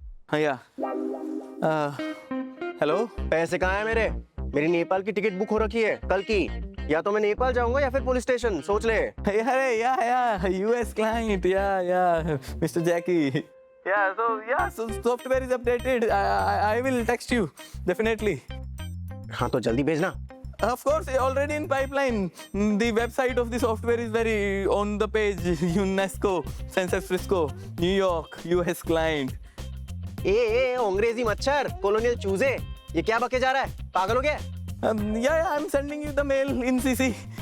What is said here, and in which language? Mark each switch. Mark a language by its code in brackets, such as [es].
[hi] हाँ या हेलो, पैसे कहाँ है मेरे? मेरी नेपाल की टिकट बुक हो रखी है कल की, या तो मैं नेपाल जाऊंगा या फिर पुलिस स्टेशन, सोच ले। [en] अरे या US client, या mister Jackie, so software is updated. I will text you definitely. [hi] हाँ तो जल्दी भेजना। [en] Of course, already in pipeline. The website of the software is very on the page. UNESCO, San Francisco, New York, US client. [hi] ए अंग्रेजी मच्छर, colonial चूजे, ये क्या बके जा रहा है? पागल हो गया? [en] Yeah, I'm sending you the mail in CC.